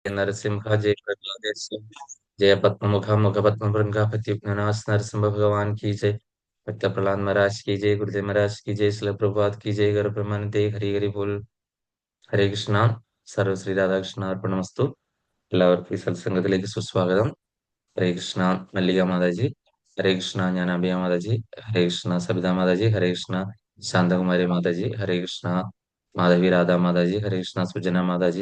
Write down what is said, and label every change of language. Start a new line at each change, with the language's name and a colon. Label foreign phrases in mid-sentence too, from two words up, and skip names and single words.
Sanskrit: നരസിംഹ जय प्रहलादेश जय पद्ममुख मुख पद्मभृंगा पत्युघ्ननाश
Hindi: नरसिंह भगवान की जय। भक्त प्रहलाद महाराज की जय। गुरुदेव महाराज की जय। शिल प्रभुपाद की जय। गौर ब्रह्मानंदे हरि हरि बोल।
Malayalam: ഹരേ കൃഷ്ണ. സർവശ്രീ രാധാകൃഷ്ണ അർപ്പണമസ്തു. എല്ലാവർക്കും ഈ സത്സംഗത്തിലേക്ക് സുസ്വാഗതം. ഹരേ കൃഷ്ണ മല്ലിക മാതാജി. ഹരേ കൃഷ്ണ ജ്ഞാനാംബിക മാതാജി. ഹരേ കൃഷ്ണ സബിത മാതാജി. ഹരേ കൃഷ്ണ ശാന്തകുമാരി മാതാജി. ഹരേ കൃഷ്ണ മാധവി രാധ മാതാജി. ഹരേ കൃഷ്ണ സുജന മാതാജി.